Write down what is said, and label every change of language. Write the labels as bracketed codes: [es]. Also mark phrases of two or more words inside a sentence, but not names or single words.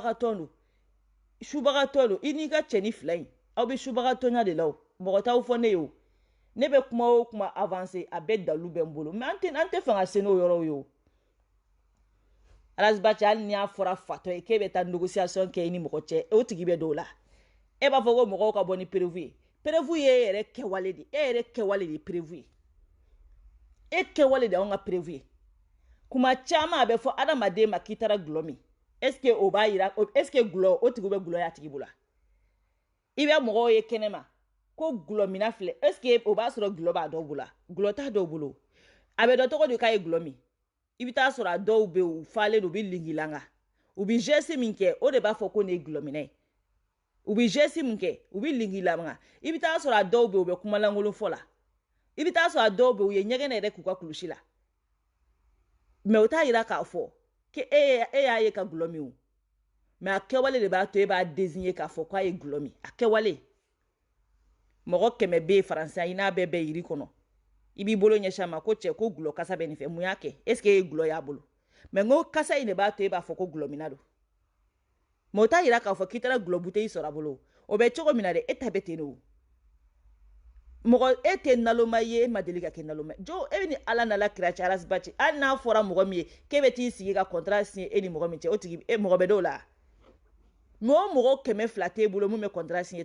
[bm] subagatɔ don i n'i ka cɛni fila in aw bɛ subagatɔnya de la o mɔgɔ t'aw fɔ ne ye o ne bɛ kuma o kuma avancer a bɛɛ dalu bɛ n bolo mais an tɛ fɛ ka se n'o yɔrɔw ye o Arasbachi hali ni y'a fɔra fatɔ ye k'e bɛ taa négociation kɛ i ni mɔgɔ cɛ o tigi bɛ dɔw la e b'a fɔ ko mɔgɔw ka bɔ ni prévu ye prévu ye e yɛrɛ kɛwale de e yɛrɛ kɛwale de ye prévu ye e kɛwale de y'anw ka prévu ye kuma caman a bɛ fɔ adamaden ma k'i taara gulɔ min [fr] est ce que [bm] o b'a yira [fr] est ce que [bm] gulɔ o tigi bɛ gulɔ y'a tigi bolo i bɛ mɔgɔw ye kɛnɛma ko gulɔ mina filɛ [fr] est ce que [bm] o b'a sɔrɔ gulɔ b'a dɔw bolo gulɔ t'a dɔw bolo a bɛ dɔn tɔgɔ de k'a ye gulɔ min i bɛ taa sɔrɔ a dɔw bɛ u falen don u bɛ lingilanga u bɛ geste min kɛ o de b'a fɔ ko nin ye gulɔ minɛ ye u bɛ geste min kɛ u bɛ lingilanga i bɛ taa sɔrɔ a dɔw bɛ u bɛ kuma lankolon fɔ la i bɛ taa sɔrɔ a dɔw bɛ u ye ɲɛgɛn yɛrɛ k'u ka kulusi la mais o t'a yira k'a fɔ ko e y'a ye ka gulɔ min o mais a kɛwale de b'a to e b'a désigner k'a fɔ k'a ye gulɔ min a kɛwale mɔgɔ 100 bɛ yen faransiya i n'a bɛɛ bɛ yiri kɔnɔ i b'i bolo ɲɛsin a ma ko cɛ ko gulɔ kasa bɛ nin fɛ mun y'a kɛ [fr] est ce que [bm] e gulɔ y'a bolo mais ngo kasa in de b'a to e b'a fɔ ko gulɔmina don mais o t'a yira k'a fɔ k'i taara gulɔ bouteille sɔrɔ a bolo o bɛ cogo min na dɛ e ta bɛ ten de o mɔgɔ e tɛ naloma ye e ma deli ka kɛ naloma jo e ni ala n'ala kira cɛ arasibaci hali n'a fɔra mɔgɔ min ye k'e bɛ t'i sigi ka [fr] contrat signer [bm] e ni mɔgɔ min cɛ o tigi e mɔgɔ bɛ dɔw la mais o mɔgɔ 200 t'e bolo mun bɛ [fr] contrat signer